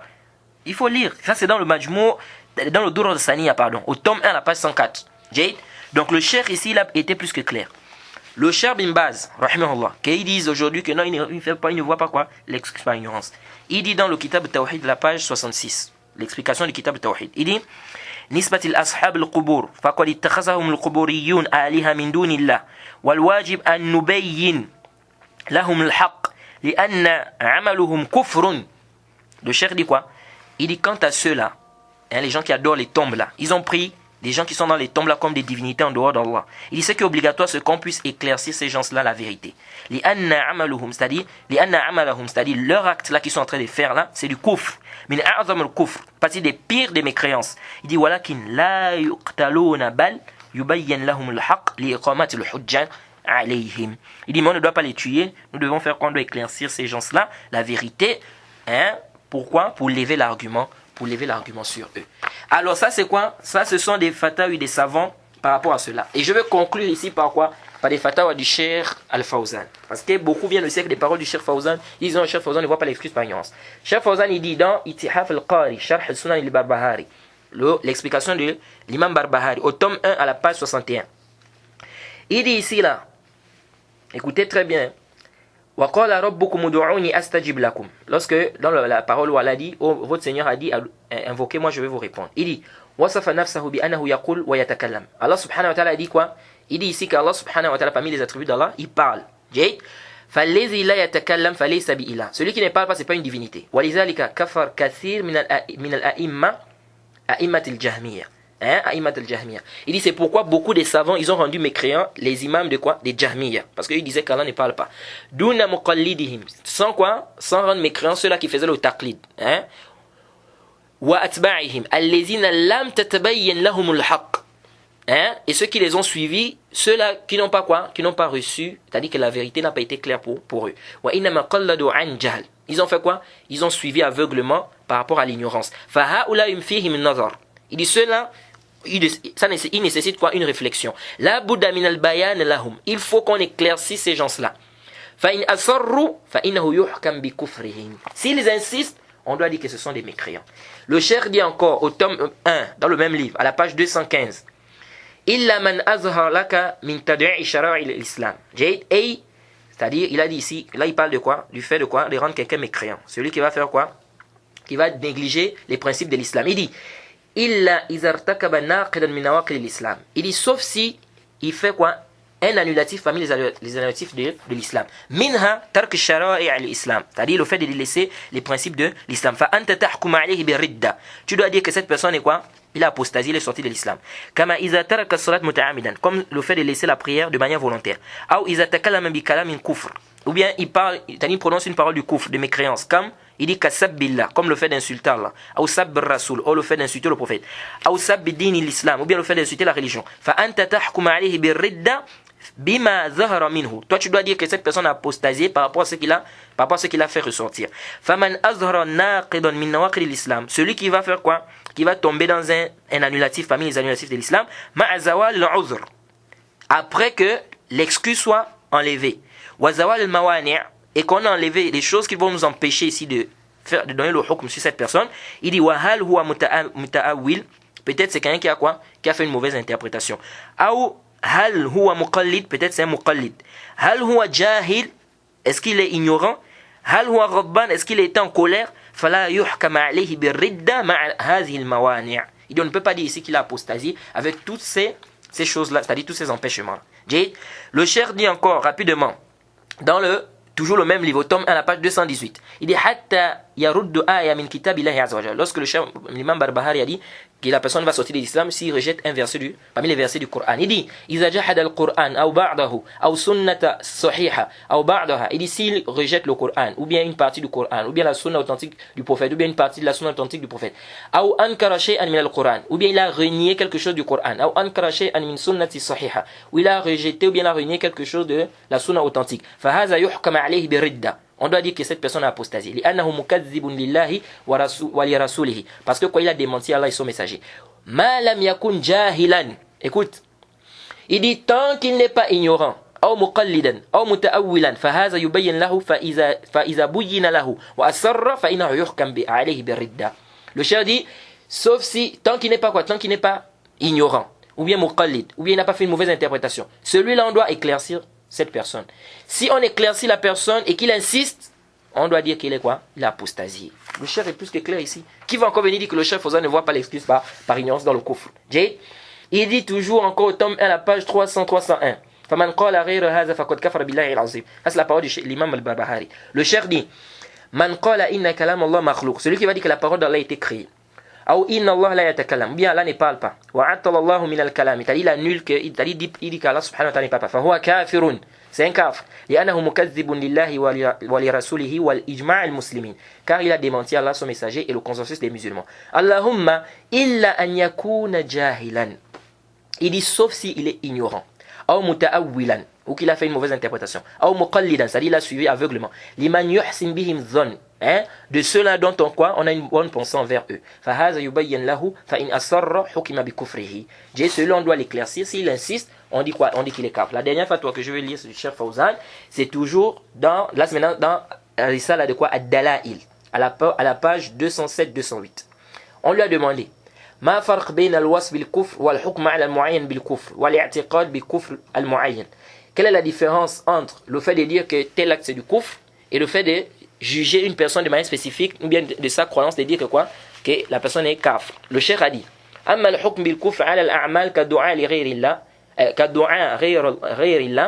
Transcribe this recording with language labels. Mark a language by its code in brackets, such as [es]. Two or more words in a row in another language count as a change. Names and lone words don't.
[fr] Il faut lire, ça c'est dans le Majmou, dans le Dur al-Saniya, au tome 1 à la page 104. Donc le cheikh ici il a été plus que clair. Le cheikh Bin Baz, rahimahullah, qu'ils disent aujourd'hui que non, il ne voit pas quoi? L'excuse par ignorance. Il dit dans le Kitab al-Tawhid, la page 66, l'explication du Kitab al-Tawhid, il dit [ar] نسبة الأصحاب القبور فقد اتخذهم القبوريون آلهة من دون الله والواجب أن نبين لهم الحق لأن عملهم كفر. [fr] Le cheikh dit quoi? Il dit quant à ceux-là, les gens qui adorent les tombes là, ils ont pris des gens qui sont dans les tombes là comme des divinités en dehors d'Allah. Il dit ce qui est obligatoire, c'est qu'on puisse éclaircir ces gens-là la vérité. C'est-à-dire leur acte là qu'ils sont en train de faire là, c'est du kufr. Mais partie des pires des mécréances. Il dit [ar] ولكن لا يقتلون بل يبين لهم الحق لإقامة الحجة عليهم. [fr] Il dit mais on ne doit pas les tuer, nous devons faire qu'on doit éclaircir ces gens-là la vérité. Pourquoi? Pour lever l'argument sur eux. Alors ça c'est quoi? Ça ce sont des fatawas des savants par rapport à cela. Et je vais conclure ici par quoi? Par des fatawas du Cheikh Al-Fawzan. Parce que beaucoup viennent aussi avec des paroles du Cheikh Fawzan. Ils disent Cheikh Fawzan ne voit pas l'excuse par ignorance. Cheikh Fawzan il dit dans Itihaf al-Qari, Sharh al-Sunan al-Barbahari, l'explication de l'imam Barbahari, au tome 1 à la page 61. Il dit ici là, écoutez très bien, [ar] وَقَالَ رَبُّكُمُ ادْعُونِي أَسْتَجِبْ لَكُمْ. [fr] Lorsque dans la parole où Allah dit, votre Seigneur a dit, invoquez-moi, je vais vous répondre. Il dit, [ar] وَصَفَ نَفْسَهُ بِأَنَّهُ يَقُولُ وَيَتَكَلَّمُ. الله سبحانه وتعالى [fr] a dit quoi? Il dit ici qu'Allah [ar] سبحانه وتعالى, [fr] parmi les attributs d'Allah, il parle. [ar] فَالَّذِي لَا يَتَكَلَّمْ فَلَيْسَ بِإِلَهٍ. [fr] Celui qui ne parle pas, c'est pas une divinité. [ar] وَلِذَلِكَ كَفَرْ كَثِيرٌ مِنَ الْأَئِمَّةِ أئمة الجهمية. أئمة الجهمية. [fr] Il dit c'est pourquoi beaucoup des savants ils ont rendu mécréants les imams de quoi? Des Jahmiya. Parce qu'ils disaient qu'Allah ne parle pas. [ar] دون مقلديهم. [fr] Sans quoi? Sans rendre mécréants ceux-là qui faisaient le taqlid. [ar] وأتباعهم. الذين لم تتبين لهم الحق. [fr] hein, et ceux qui les ont suivis, ceux-là qui n'ont pas quoi, qui n'ont pas reçu, c'est-à-dire que la vérité n'a pas été claire pour eux. Ils ont fait quoi? Ils ont suivi aveuglement par rapport à l'ignorance. Il dit ceux-là, il nécessite quoi? Une réflexion. Il faut qu'on éclaircisse ces gens-là. S'ils insistent, on doit dire que ce sont des mécréants. Le cheikh dit encore au tome 1, dans le même livre, à la page 215, [ar] إلا من أظهر لك من تضييع شرائع الإسلام. [fr] C'est-à-dire, il a dit ici, là il parle de quoi? Du fait de quoi? De rendre quelqu'un mécréant. Celui qui va faire quoi? Qui va négliger les principes de l'islam. Il dit, [ar] إلا إذا ارتكب ناقضا من نواقض الإسلام. [fr] Il dit, sauf si il fait quoi? Un annulatif parmi les annulatifs de l'islam. [ar] منها ترك شرائع الإسلام. [fr] C'est-à-dire le fait de laisser les principes de l'islam. [ar] فأنت تحكم عليه بالردة. [fr] Tu dois dire que cette personne est quoi? Il a apostasie, il est sorti de l'islam. [ar] كما إذا ترك الصلاة متعمدا. [fr] Comme le fait de laisser la prière de manière volontaire. [ar] أو إذا تكلم بكلام كفر. [fr] Ou bien il parle, il prononce une parole du kufr, de mécréance. Comme il dit kasabbillah, comme le fait d'insulter Allah. [ar] أو سب الرسول, [fr] ou le fait d'insulter le prophète. [ar] أو سب دين الإسلام, [fr] ou bien le fait d'insulter la religion. [ar] فأنت تحكم عليه بالردة. بما ظهر منه. [fr] Toi tu dois dire que cette personne a apostasié par rapport à ce qu'il a fait ressortir. [ar] فمن أظهر ناقضا من نواقض الإسلام. [fr] Celui qui va faire quoi? Qui va tomber dans un annulatif parmi les annulatifs de l'islam, [ar] مع زوال العذر. [fr] Après que l'excuse soit enlevée. [ar] وزوال الموانع', [fr] et qu'on a enlevé les choses qui vont nous empêcher ici de donner le hukm sur cette personne. Il dit [ar] وهل هو متأول. [fr] Peut-être c'est quelqu'un qui a quoi? Qui a fait une mauvaise interprétation. [ar] أو هل هو مقلد, [fr] peut-être c'est un muqallid. [ar] هل هو جاهل, [fr] est-ce qu'il est ignorant? [ar] هل هو غضبان, [fr] est-ce qu'il est en colère? [ar] فلا يحكم عليه بالردة مع هذه الموانع'. [fr] Il dit on ne peut pas dire ici qu'il a apostasie avec toutes ces choses-là, c'est-à-dire tous ces empêchements. Le cheikh dit encore rapidement dans toujours le même livre, au tome 1, à la page 218. Il dit [ar] حتى يرد آية من كتاب الله عز وجل. [fr] Lorsque l'imam Barbahari a dit que la personne va sortir de l'islam s'il rejette un verset parmi les versets du Coran. Il dit [ar] إذا جحد القرآن أو بعضه أو سنة صحيحة أو بعضها. [fr] Il dit s'il rejette le Coran ou bien une partie du Coran ou bien la sunna authentique du prophète ou bien une partie de la sunna authentique du prophète. [ar] أو أنكر شيئا من القرآن, [fr] ou bien il a renié quelque chose du Coran. [ar] أو أنكر شيئا من سنة صحيحة, [fr] ou il a rejeté ou bien il a renié quelque chose de la sunna authentique. [ar] فهذا يحكم عليه بالردة. [fr] On doit dire que cette personne a apostasé. [ar] لأنه مكذب لله ولرسوله. [fr] Parce que quoi, il a démenti Allah et son messager. [ar] ما لم يكن جاهلا. [fr] Écoute. Il dit tant qu'il n'est pas ignorant. [ar] أو مقلدا. أو متأولا. فهذا يبين له فإذا بين له. وأصر فإنه يحكم عليه بالردة. [fr] Le cheikh dit sauf si tant qu'il n'est pas quoi, tant qu'il n'est pas ignorant ou bien muqallid ou bien il n'a pas fait une mauvaise interprétation. Celui-là on doit éclaircir cette personne. Si on éclaircit la personne et qu'il insiste, on doit dire qu'il est quoi? Il a apostasié. Le cheikh est plus que clair ici. Qui va encore venir dire que le cheikh Fawzan ne voit pas l'excuse par ignorance dans le kufr? Il dit toujours encore au tome 1 à la page 300-301. [ar] فَمَنْ قَالَ غَيْرَ هَذَا فَقَدْ كَفَرَ بِاللَّهِ الْعَظِيمِ. [fr] Ça c'est la parole de l'imam al-Barbahari. Le cheikh dit [ar] من قال إن كلام الله مخلوق. [fr] Celui qui va dire que la parole d'Allah a été créée. [ar] أو إن الله لا يتكلم. [fr] Bien Allah ne parle pas. [ar] وعطل الله من الكلام. [fr] Il annule que il dit qu'Allah subhanahu wa ta'ala ne parle pas. [ar] فهو كافر. [fr] C'est un kafir. [ar] لأنه مكذب لله ولرسوله والإجماع المسلمين. [fr] Car il a démenti Allah son messager et le consensus des musulmans. [ar] اللهم إلا أن يكون جاهلا. [fr] Il dit sauf si il est ignorant. [ar] أو متأولا, [fr] ou qu'il a fait une mauvaise interprétation. [ar] أو مقلدا, [fr] c'est-à-dire il a suivi aveuglement. [ar] لمن يحسن بهم الظن. [fr] De ceux-là dont on a une bonne pensée envers eux. [ar] فهذا يبين له فإن أصر حكم بكفره. [fr] Celui-là on doit l'éclaircir. S'il insiste, on dit quoi? On dit qu'il est kafir. La dernière fatwa que je vais lire sur le Cheikh Fawzan, c'est toujours dans Risala de quoi? Ad-Dalail, à la page 207-208. On lui a demandé [ar] ما فرق بين الوصف بالكفر والحكم على المعين بالكفر والاعتقاد بالكفر المعين. [fr] Quelle est la différence entre le fait de dire que tel acte c'est du kufr et le fait de juger une personne de manière spécifique ou bien de sa croyance, de dire que quoi? Que la personne est kafir. Le cheikh a dit [ar] أما الحكم بالكفر على الأعمال كالدعاء لغير الله كالدعاء غير الله.